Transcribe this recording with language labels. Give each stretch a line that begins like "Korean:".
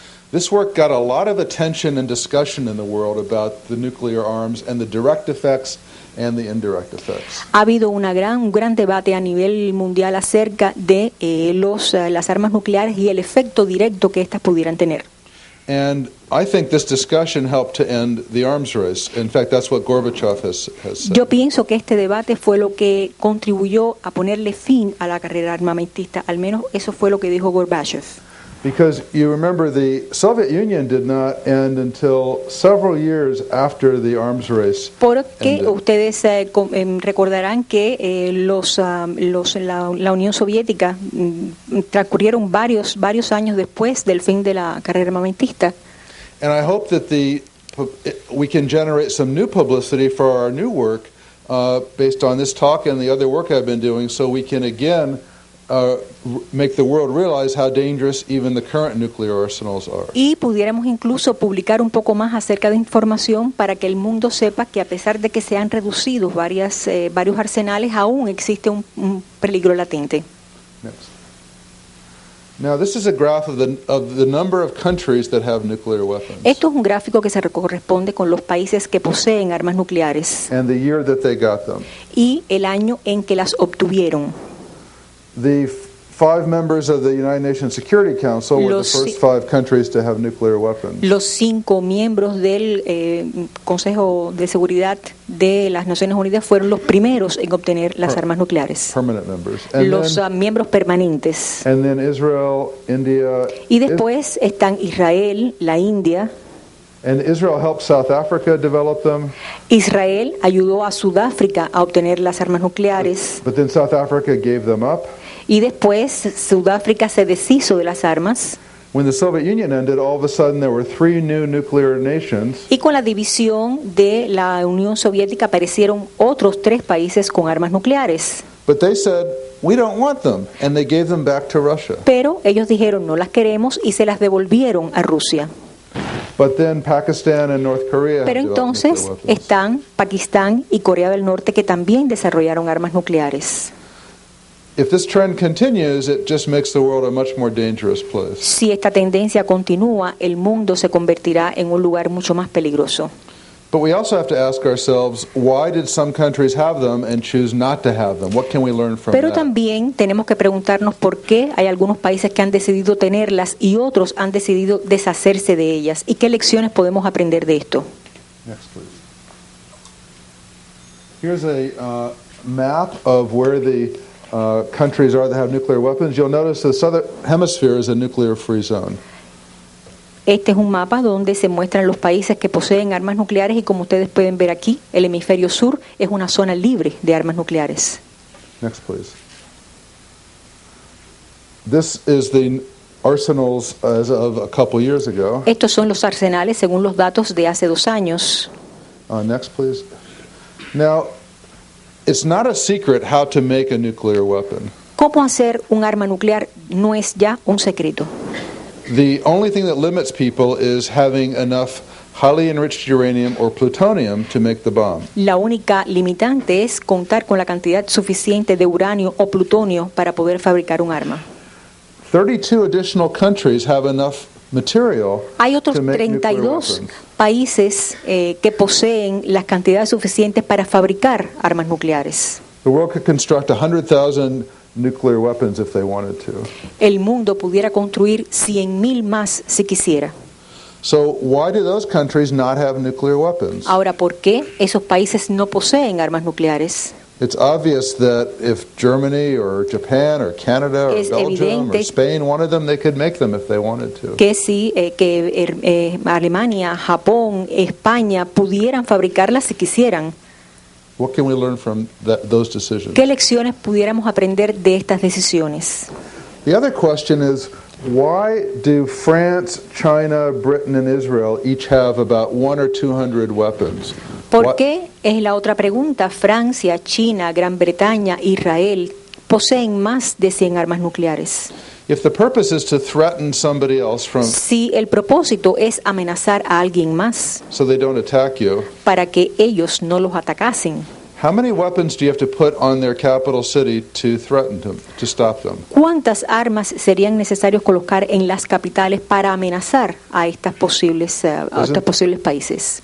English: This work got a lot of attention and discussion in the world about the nuclear arms and the direct effects and the indirect effects.
Spanish: Ha habido un gran debate a nivel mundial acerca de las armas nucleares y el efecto directo que éstas pudieran tener.
English: And I think this discussion helped to end the arms race. In fact, that's what Gorbachev has said.
Spanish: Yo pienso que este debate fue lo que contribuyó a ponerle fin a la carrera armamentista, al menos eso fue lo que dijo Gorbachev.
English: Because you remember the Soviet Union did not end until several years after the arms race.
Spanish: Porque
English: ended.
Spanish: ustedes recordarán que la Unión Soviética transcurrieron varios años después del fin de la carrera armamentista.
English: And I hope that we can generate some new publicity for our new work based on this talk and the other work I've been doing, so we can again make the world realize how dangerous even the current nuclear arsenals are.
Spanish: Y pudiéramos incluso publicar un poco más acerca de información para que el mundo sepa que a pesar de que se han reducido varios arsenales, aún existe un peligro latente.
English: Next. Now, this is a graph of the number of countries that have nuclear weapons
Spanish: Esto es un gráfico que se corresponde con los países que poseen armas nucleares
English: and the year that they got them.
Spanish: y el año en que las obtuvieron.
English: The 5 members of the United Nations Security Council were the
Spanish: Los
English: first 5 countries to have nuclear weapons.
Spanish: Los 5 miembros del Consejo de Seguridad de las Naciones Unidas fueron los primeros en obtener las armas nucleares.
English: Permanent members. And
Spanish: Los miembros permanentes.
English: then Israel, India,
Spanish: Y después están Israel, la India.
English: and Israel helped South Africa develop them,
Spanish: Israel ayudó a Sudáfrica a obtener las armas nucleares.
English: but then South Africa gave them up.
Spanish: Y después Sudáfrica se deshizo de las armas.
English: When the Soviet Union ended, all of a sudden there were 3 new nuclear nations,
Spanish: Y con la división de la Unión Soviética aparecieron otros 3 países con armas nucleares.
English: but they said, we don't want them, and they gave them back to Russia.
Spanish: Pero ellos dijeron no las queremos y se las devolvieron a Rusia.
English: But then Pakistan and North Korea
Spanish: Pero
English: have developed
Spanish: entonces
English: nuclear weapons.
Spanish: están Pakistán y Corea del Norte que también desarrollaron armas nucleares.
English: If this trend continues, it just makes the world a much more dangerous place.
Spanish: Si esta tendencia continúa, el mundo se convertirá en un lugar mucho más peligroso.
English: But we also have to ask ourselves, why did some countries have them and choose not to have them? What can we learn from
Spanish: Pero
English: that?
Spanish: también tenemos que preguntarnos por qué hay algunos países que han decidido tenerlas y otros han decidido deshacerse de ellas y qué lecciones podemos aprender de esto.
English: Next, please. Here's a map of where the countries are that have nuclear weapons. You'll notice the southern hemisphere is a nuclear-free zone.
Spanish: Este es un mapa donde se muestran los países que poseen armas nucleares y como ustedes pueden ver aquí, el hemisferio sur es una zona libre de armas nucleares.
English: Next, please. This is the arsenals as of a couple years ago.
Spanish: Estos son los arsenales según los datos de hace 2 años.
English: Next, please. Now, it's not a secret how to make a nuclear weapon.
Spanish: ¿Cómo hacer un arma nuclear? No es ya un secreto.
English: The only thing that limits people is having enough highly enriched uranium or plutonium to make the bomb.
Spanish: La única limitante es contar con la cantidad suficiente de uranio o plutonio para poder fabricar un arma.
English: 32 additional countries have enough material
Spanish: Hay otros
English: to make nuclear
Spanish: 32
English: weapons.
Spanish: países que poseen las cantidades suficientes para fabricar armas nucleares.
English: The world could construct 100,000 nuclear weapons if they wanted to.
Spanish: El mundo pudiera construir 100.000 más si quisiera.
English: So why do those countries not have nuclear weapons?
Spanish: Ahora, ¿por qué esos países no poseen armas nucleares?
English: It's obvious that if Germany or Japan or Canada or
Spanish: Es
English: Belgium
Spanish: evidente
English: or Spain wanted them, they could make them if they wanted to.
Spanish: Que si Alemania, Japón, España pudieran fabricarlas si quisieran.
English: What can we learn from those decisions?
Spanish: ¿Qué lecciones pudiéramos aprender de estas decisiones?
English: The other question is, why do France, China, Britain, and Israel each have about 100 or 200 weapons?
Spanish: ¿Por qué? Es la otra pregunta. Francia, China, Gran Bretaña, Israel poseen más de 100 armas nucleares.
English: If the purpose is to threaten somebody else from
Spanish: Si el propósito es amenazar a alguien más
English: so they don't attack you,
Spanish: para que ellos no los atacasen,
English: how many weapons do you have to put on their capital city to threaten them, to stop them?
Spanish: ¿cuántas armas serían necesarios colocar en las capitales para amenazar a estos posibles países?